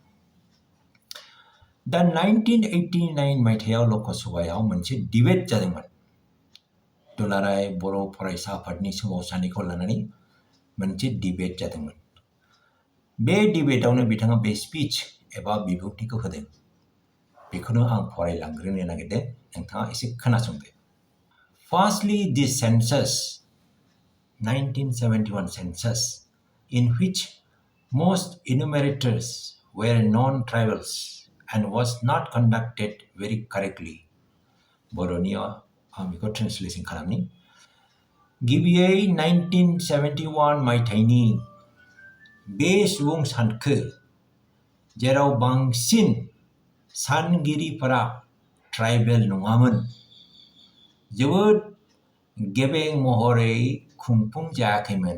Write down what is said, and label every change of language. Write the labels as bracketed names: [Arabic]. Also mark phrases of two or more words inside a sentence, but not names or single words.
[Bodo] दा 1989 मायथाइयाव लकसभायाव मोनसे डिबेट जादोंमोन। दुलाराय बर' फरायसा आफादनि सोमावसारनायखौ लानानै मोनसे डिबेट जादोंमोन। बे डिबेटआवनो बिथाङा बे स्पिच एबा बिबुंथिखौ होदों। बेखौनो आं फरायलांग्रोनो नागिरदों, नोंथाङा एसे खोनासंदो। [English] Firstly, the census 1971 census, in which most enumerators were non-tribals and was not conducted very correctly. [Bodo] बर'नियाव आं बेखौ ट्रेन्सलेसन खालामनि। गिबियै 1971 मायथाइनि बे सुबुं सानखो जेराव बांसिन सानगिरिफोरा ट्राइबेल नङामोन, जोबोद गेबें महरै खुंफुं जायाखैमोन।